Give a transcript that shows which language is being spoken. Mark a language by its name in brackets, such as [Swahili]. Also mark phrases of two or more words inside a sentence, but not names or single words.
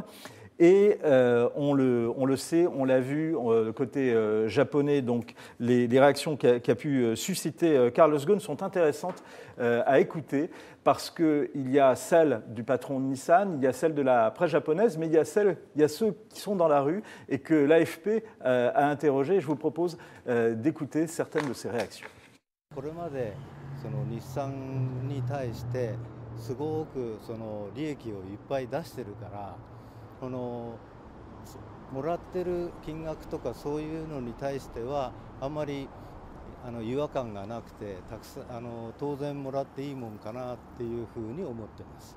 [French] Et on le sait, on l'a vu, côté japonais, donc les réactions qu'a pu susciter Carlos Ghosn sont intéressantes à écouter, parce qu'il y a celle du patron de Nissan, il y a celle de la presse japonaise, mais il y a ceux qui sont dans la rue et que l'AFP a interrogé. Je vous propose d'écouter certaines de ces réactions. [Japanese] これまでその日産に対してすごくその利益をいっぱい出してるから、このもらってる金額とかそういうのに対してはあんまり違和感がなくて、たくさん当然もらっていいもんかなっていうふうに思ってます。